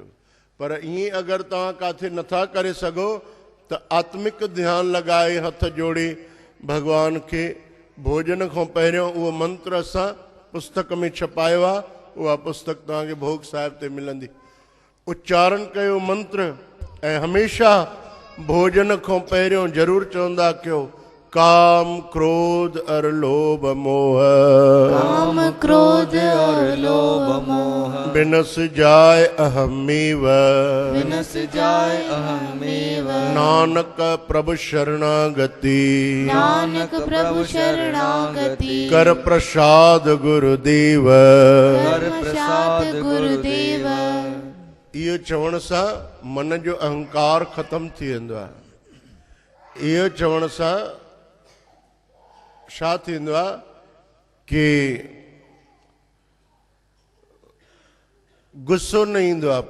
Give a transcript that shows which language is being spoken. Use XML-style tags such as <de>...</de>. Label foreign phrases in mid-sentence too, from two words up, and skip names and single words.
<sd>पर ईअं अगरि तव्हां काथे नथा करे सघो त आत्मिक ध्यानु लॻाए हथ जोड़े भगवान खे भोजन खां पहिरियों उहो मंत्र असां पुस्तक में छपायो आहे, उहा पुस्तक तव्हांखे भोग साहिब ते मिलंदी। उच्चारण कयो मंत्र ऐं हमेशह भोजन खां पहिरियों ज़रूरु चवंदा कयो</sd> <hi>काम क्रोध और लोभ मोह, काम क्रोध और लोभ मोह, बिनस जाय अहमेव, विनस जाय अहमेव। नानक प्रभु शरणागति, नानक प्रभु शरणागति, कर प्रसाद गुरुदेव, कर प्रसाद गुरुदेव।</hi> <sd>इहो चवण सां मन जो अहंकार ख़त्म थी वेंदो आहे। इहो चवण सां छा थींदो आहे कि गुस्सो न ईंदो आहे।</sd>